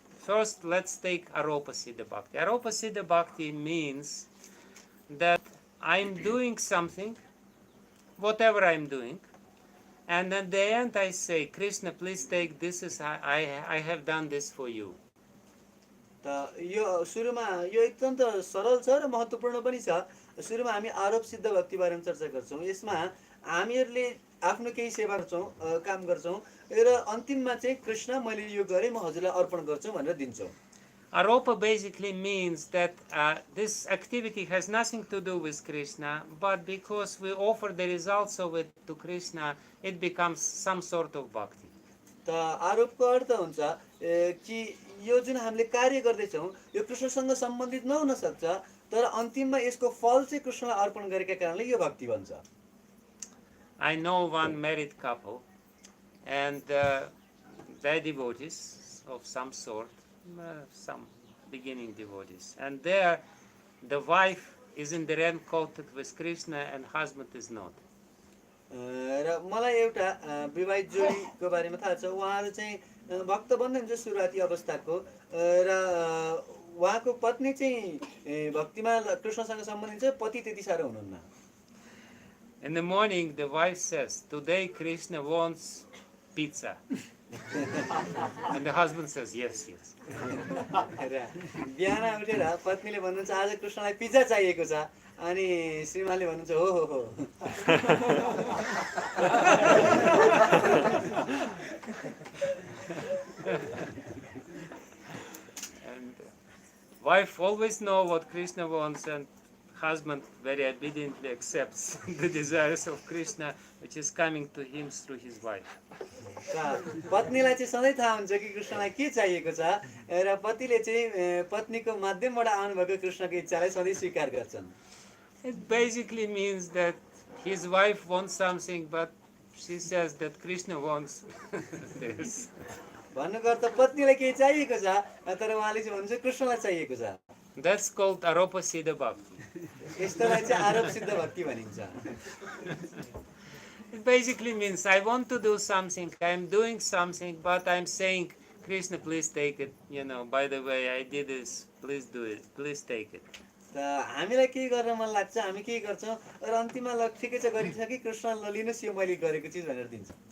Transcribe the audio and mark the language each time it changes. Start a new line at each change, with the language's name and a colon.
English: First, let's take aropa siddha bhakti. Aropa siddha bhakti means that I'm doing something, whatever I'm doing, and at the end I say, Krishna, please take this as I have done this for you.
Nepali: त यो सुरुमा यो एकदम त सरल छ र महत्त्वपूर्ण पनि छ। सुरुमा हामी आरोप सिद्ध भक्ति बारेमा चर्चा गर्छौँ। यसमा हामीहरूले आफ्नो केही सेवा गर्छौँ, काम गर्छौँ र अन्तिममा चाहिँ कृष्ण मैले यो गरेँ, म हजुरलाई अर्पण गर्छु भनेर दिन्छौँ।
English: Aropa basically means that this activity has nothing to do with Krishna, but because we offer the results of it to Krishna, it becomes some sort of bhakti.
Nepali: त आरोपको अर्थ हुन्छ कि यो जुन हामीले कार्य गर्दैछौँ यो कृष्णसँग सम्बन्धित नहुन सक्छ, तर अन्तिममा यसको फल चाहिँ कृष्णलाई अर्पण गरेका कारणले यो भक्ति बन्छ।
English: I know one married couple, and they're devotees of some sort, some beginning devotees, and there the wife is in the rank quoted with Krishna and husband is not.
Nepali: र मलाई एउटा विवाहित जोडीको बारेमा थाहा छ। उहाँहरू चाहिँ भक्त बन्दै हुन्छ सुरुवाती अवस्थाको, र उहाँको पत्नी चाहिँ भक्तिमा कृष्णसँग सम्बन्धित छ, पति त्यति साह्रो हुनुहुन्न।
English: In the morning, the wife says, "Today Krishna wants pizza," and the husband says, "Yes, yes."
Nepali: र बिहान उठेर पत्नीले भन्नुहुन्छ आज कृष्णलाई पिज्जा चाहिएको छ, अनि श्रीमानले भन्नुहुन्छ हो हो हो।
English: And wife always know what Krishna wants, and husband very obediently accepts the desires of Krishna, which is coming to him through his wife.
Nepali: पत्नीलाई चाहिँ सधैँ थाहा हुन्छ कि कृष्णलाई के चाहिएको छ, र पतिले चाहिँ पत्नीको माध्यमबाट आउनुभएको कृष्णको इच्छालाई सधैँ स्वीकार गर्छन्।
English: It basically means that his wife wants something, but she says that Krishna wants this.
Nepali: भन्नुको अर्थ पत्नीलाई केही चाहिएको छ, तर उहाँले चाहिँ भन्नुहुन्छ कृष्णलाई चाहिएको छ।
English: That's called aropa siddha bhakti.
Nepali: यस्तोलाई चाहिँ आरोप सिद्ध भक्ति भनिन्छ।
English: It basically means I want to do something, I'm doing something, but I'm saying, Krishna, please take it. You know, by the way, I did this, please do it, please take it.
Nepali: त हामीलाई केही गर्न मन लाग्छ, हामी केही गर्छौँ, र अन्तिममा ल ठिकै छ गरिसके कृष्ण ल लिनुहोस् यो मैले गरेको चिज भनेर दिन्छ।